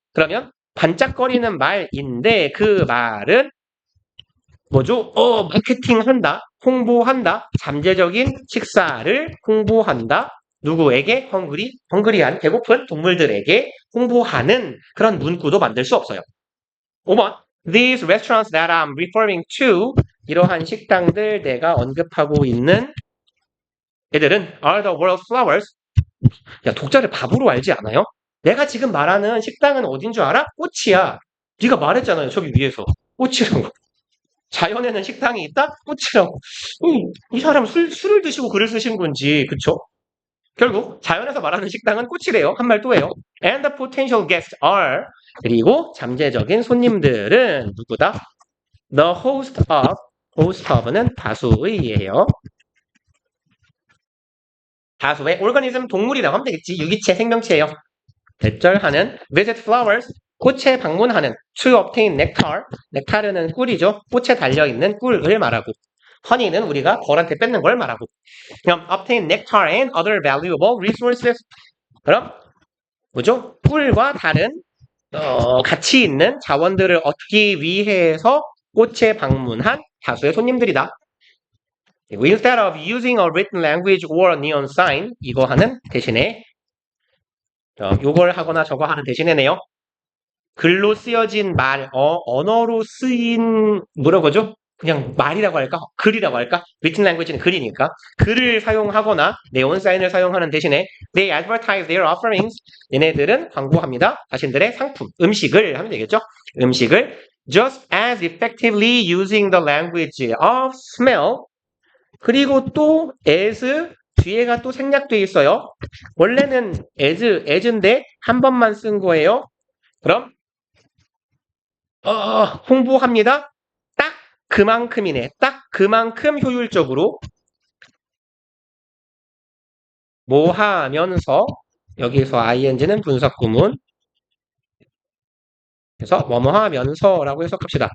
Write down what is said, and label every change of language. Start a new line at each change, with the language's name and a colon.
Korean: 그러면 반짝거리는 말인데 그 말은 뭐죠? 마케팅한다, 홍보한다, 잠재적인 식사를 홍보한다. 누구에게? 헝그리한 배고픈 동물들에게 홍보하는 그런 문구도 만들 수 없어요. 5번.
English: These restaurants that I'm referring to,
Korean: 이러한 식당들 내가 언급하고 있는 애들은
English: are the world's flowers.
Korean: 야, 독자를 바보로 알지 않아요? 내가 지금 말하는 식당은 어딘 줄 알아? 꽃이야. 네가 말했잖아요. 저기 위에서. 꽃이라고. 자연에는 식당이 있다? 꽃이라고. 이 사람 술을 드시고 글을 쓰신 건지, 그쵸? 결국 자연에서 말하는 식당은 꽃이래요. 한 말 또 해요.
English: And the potential guests are,
Korean: 그리고 잠재적인 손님들은 누구다? The host of는 다수의예요. 다수의 organism 동물이라고 하면 되겠지. 유기체, 생명체예요. 대절하는
English: visit flowers,
Korean: 꽃에 방문하는
English: to obtain nectar,
Korean: 넥타르는 꿀이죠. 꽃에 달려있는 꿀을 말하고 honey는 우리가 벌한테 뺏는 걸 말하고 그럼
English: obtain nectar and other valuable resources
Korean: 그럼 뭐죠? 꿀과 다른 가치 있는 자원들을 얻기 위해서 꽃에 방문한 다수의 손님들이다.
English: Instead of using a written language or a neon sign
Korean: 이거 하는 대신에 요걸 하거나 저거 하는 대신에네요. 글로 쓰여진 언어로 쓰인 뭐라고 하죠? 그냥 말이라고 할까? 글이라고 할까? written language는 글이니까 글을 사용하거나 네온 사인을 사용하는 대신에
English: they advertise their offerings
Korean: 얘네들은 광고합니다. 자신들의 상품, 음식을 하면 되겠죠? 음식을
English: just as effectively using the language of smell
Korean: 그리고 또 as 뒤에가 또 생략돼 있어요. 원래는 as인데 한 번만 쓴 거예요. 그럼 홍보합니다. 딱 그만큼이네. 딱 그만큼 효율적으로 뭐 하면서 여기서 ing는 분사구문 그래서 뭐뭐 하면서라고 해석합시다.